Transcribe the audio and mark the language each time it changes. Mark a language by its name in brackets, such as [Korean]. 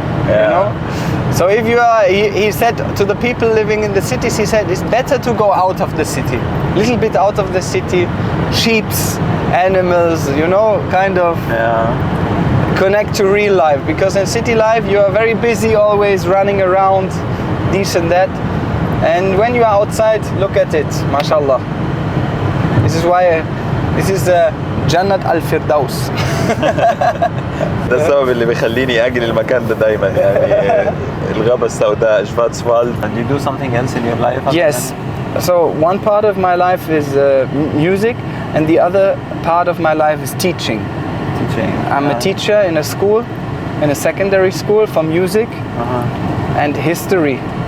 [English] You know? So if you are, he said to the people living in the cities, he said it's better to go out of the city, a little bit out of the city, sheeps, animals, you know, kind of connect to real life. Because in city life you are very busy, always running around, this and that. And when you are outside, look at it, mashallah. This is why, this is Jannat al-Firdaus. [Arabic] ده السبب اللي بيخليني اجي المكان ده دايما يعني الغابة السوداء شفاتسفالد. [English] And you do something else in your life? Yes. So one part of my life is music, and the other part of my life is teaching. I'm a teacher in a school, in a secondary school for music and history.